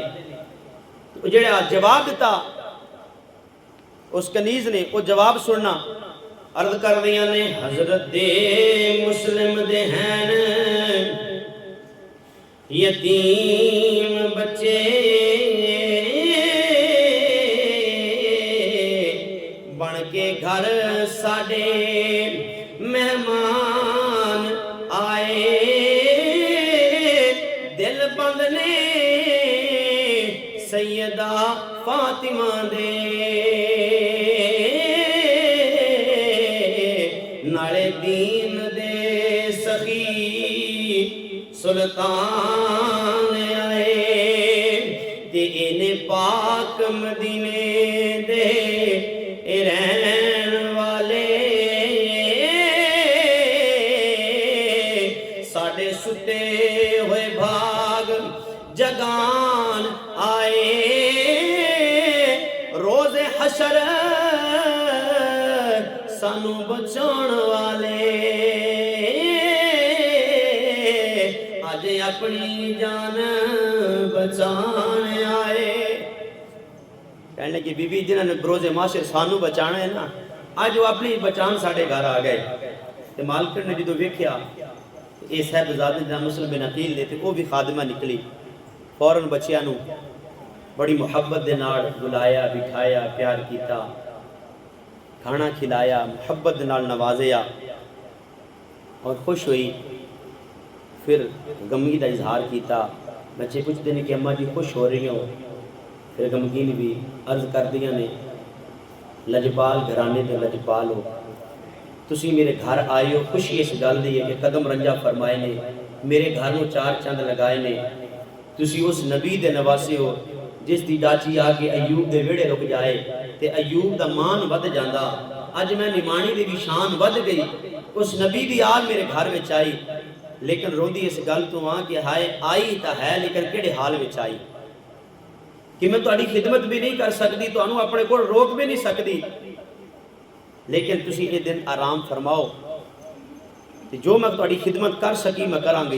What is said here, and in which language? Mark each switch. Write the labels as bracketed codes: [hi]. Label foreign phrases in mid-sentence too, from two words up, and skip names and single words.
[pa] جڑا جواب دیتا اس کنیز نے وہ جواب سننا، عرض کر دیاں نے حضرت مسلم دے ہیں یتیم بچے، بن کے گھر ساڈے مہمان آئے، دل بند نے سیدہ فاطمہ دے، نالے دین دے سخی سلطان آئے، تے اینے پاک مدینے دے رہن والے، ساڑے ستے ہوئے بھاگ جگان آئے، روز حشر سانو بچان والے، آج اپنی جان بچان آئے۔ کہنے لگی بی بی جنہوں نے بروز معاشر سانو بچانا ہے نا، آج وہ اپنی بچان ساڑھے گھر آ گئے۔ تے مالکن نے جدو ویکھیا اے صاحبزادے جنہاں مسلم بن عقیل دے تے وہ بھی خادمہ نکلی، فوراً بچیاں نو بڑی محبت دے نال بلایا، بٹھایا، پیار کیتا، کھانا کھلایا، محبت دے نال نوازیا اور خوش ہوئی، پھر غمی دا اظہار کیتا۔ [ur] بچے پوچھتے ہیں کہ اماں جی خوش ہو رہی ہوں، پھر غمگین بھی [pa] عرض کر دیا نے لجپال گھرانے دے لجپال ہو، تسی میرے گھر آئے ہو، خوشی اس گل دی ہے کہ قدم رنجا فرمائے نے، میرے گھر نو 4 چند لگائے نے، تسی اس نبی دے نواسے ہو جس دی ڈاچی آگے ایوب دے ویڑے رک جائے تے ایوب دا مان ود جاندہ، اج میں نمانی دی بھی شان ود گئی، اس نبی دی آل میرے گھر وچ آئی، لیکن روندی اس گل تو ہاں کہ ہائے آئی تا ہے لیکن کیڑے حال وچ آئی، کہ میں تہاڈی خدمت بھی نہیں کر سکتی، تانوں اپنے کول روک بھی نہیں سکتی، لیکن تسی یہ دن آرام فرماؤ، جو میں تہاڈی خدمت کر سکی میں کراں گی۔